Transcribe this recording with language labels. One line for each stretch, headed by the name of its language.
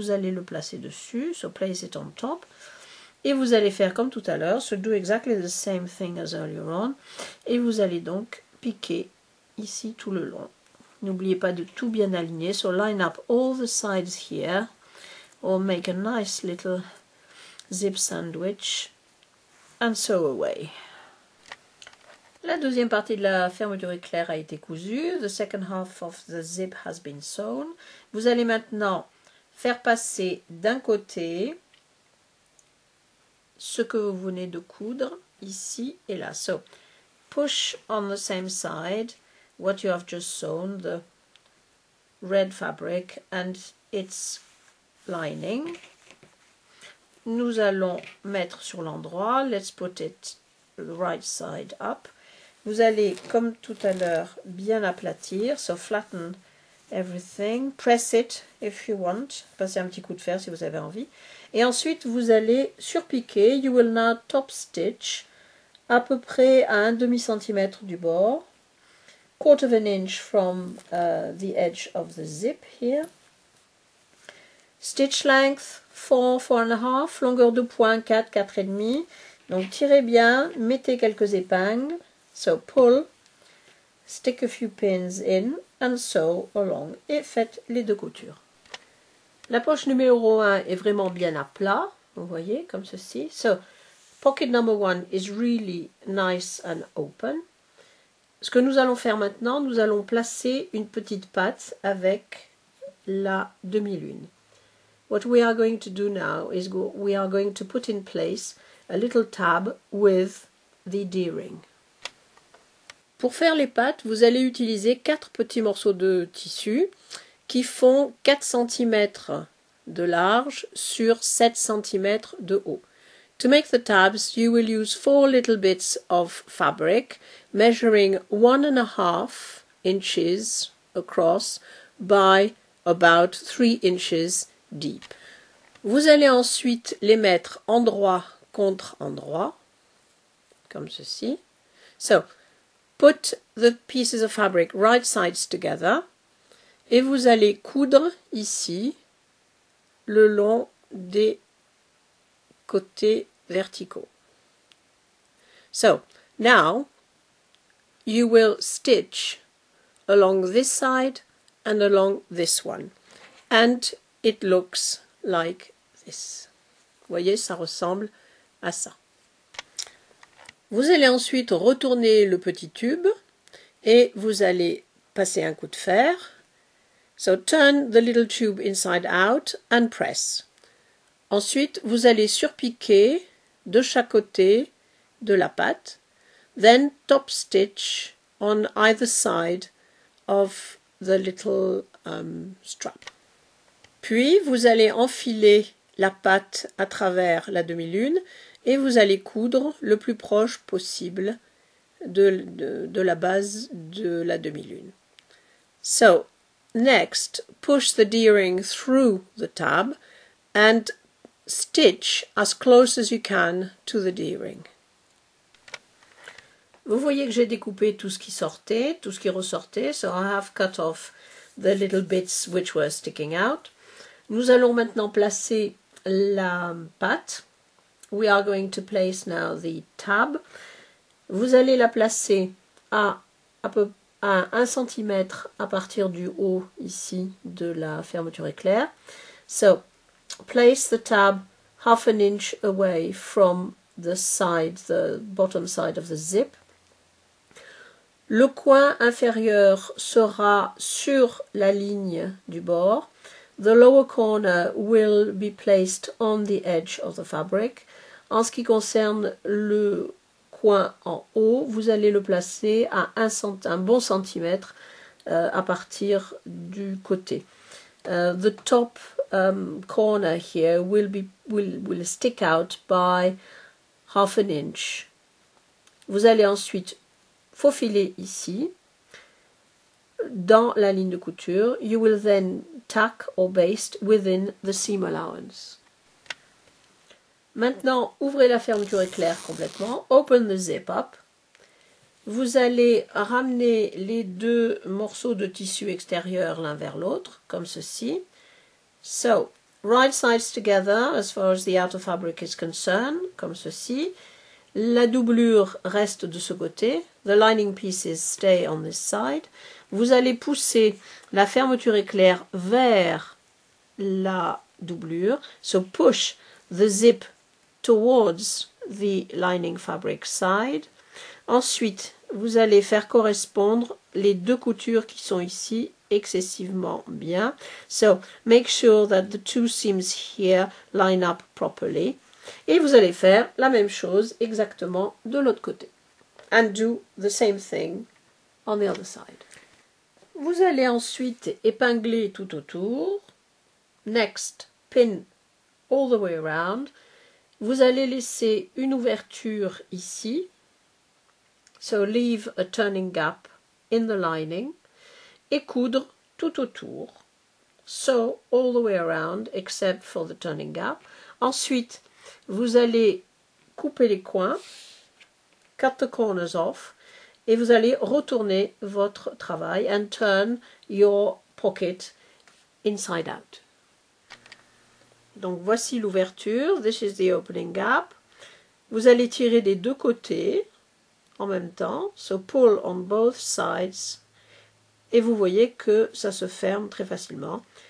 French: Vous allez le placer dessus,
English: so place it on top.
French: Et vous allez faire comme tout à l'heure,
English: so do exactly the same thing as earlier on.
French: Et vous allez donc piquer ici tout le long. N'oubliez pas de tout bien aligner,
English: so line up all the sides here. Or make a nice little zip sandwich and sew away.
French: La deuxième partie de la fermeture éclair a été cousue.
English: The second half of the zip has been sewn.
French: Vous allez maintenant faire passer d'un côté ce que vous venez de coudre ici et là.
English: So, push on the same side what you have just sewn, the red fabric and its lining.
French: Nous allons mettre sur l'endroit.
English: Let's put it the right side up.
French: Vous allez, comme tout à l'heure, bien aplatir.
English: So flatten everything. Press it if you want.
French: Passez un petit coup de fer si vous avez envie. Et ensuite, vous allez surpiquer.
English: You will now top stitch
French: à peu près à 1/2 centimètre du bord.
English: 1/4 of an inch from the edge of the zip here. Stitch length 4, 4.5,
French: longueur de pointe 4, 4,5. Donc tirez bien, mettez quelques épingles.
English: So pull, stick a few pins in and sew along.
French: Et faites les deux coutures. La poche numéro 1 est vraiment bien à plat. Vous voyez, comme ceci.
English: So, pocket number 1 is really nice and open.
French: Ce que nous allons faire maintenant, nous allons placer une petite patte avec la demi-lune.
English: What we are going to do now is we are going to put in place a little tab with the D-ring.
French: Pour faire les pattes, vous allez utiliser 4 petits morceaux de tissu qui font 4 cm de large sur 7 cm de haut.
English: To make the tabs, you will use 4 little bits of fabric measuring 1.5 inches across by about 3 inches deep.
French: Vous allez ensuite les mettre endroit contre endroit, comme ceci.
English: So, put the pieces of fabric right sides together,
French: et vous allez coudre ici le long des côtés verticaux.
English: So, now you will stitch along this side and along this one. And it looks like this.
French: Vous voyez, ça ressemble à ça. Vous allez ensuite retourner le petit tube et vous allez passer un coup de fer.
English: So turn the little tube inside out and press.
French: Ensuite, vous allez surpiquer de chaque côté de la patte.
English: Then top stitch on either side of the little strap.
French: Puis, vous allez enfiler la patte à travers la demi-lune et vous allez coudre le plus proche possible de la base de la demi-lune.
English: So, next, push the D-ring through the tab and stitch as close as you can to the D-ring.
French: Vous voyez que j'ai découpé tout ce qui sortait, tout ce qui ressortait.
English: So I have cut off the little bits which were sticking out.
French: Nous allons maintenant placer la patte.
English: We are going to place now the tab.
French: Vous allez la placer à 1 cm à partir du haut ici de la fermeture éclair.
English: So, place the tab 1/2 inch away from the side, the bottom side of the zip.
French: Le coin inférieur sera sur la ligne du bord.
English: The lower corner will be placed on the edge of the fabric.
French: En ce qui concerne le coin en haut, vous allez le placer à un bon centimètre à partir du côté.
English: The top corner here will stick out by half an inch.
French: Vous allez ensuite faufiler ici, dans la ligne de couture.
English: You will then tack or baste within the seam allowance.
French: Maintenant, ouvrez la fermeture éclair complètement.
English: Open the zip up.
French: Vous allez ramener les deux morceaux de tissu extérieur l'un vers l'autre, comme ceci.
English: So, right sides together as far as the outer fabric is concerned,
French: comme ceci. La doublure reste de ce côté.
English: The lining pieces stay on this side.
French: Vous allez pousser la fermeture éclair vers la doublure.
English: So push the zip towards the lining fabric side.
French: Ensuite, vous allez faire correspondre les deux coutures qui sont ici excessivement bien.
English: So make sure that the two seams here line up properly.
French: Et vous allez faire la même chose exactement de l'autre côté.
English: And do the same thing on the other side.
French: Vous allez ensuite épingler tout autour.
English: Next, pin all the way around.
French: Vous allez laisser une ouverture ici.
English: So leave a turning gap in the lining.
French: Et coudre tout autour.
English: Sew all the way around except for the turning gap.
French: Ensuite, vous allez couper les coins,
English: cut the corners off,
French: et vous allez retourner votre travail
English: and turn your pocket inside out.
French: Donc voici l'ouverture,
English: this is the opening gap.
French: Vous allez tirer des deux côtés en même temps,
English: so pull on both sides,
French: et vous voyez que ça se ferme très facilement.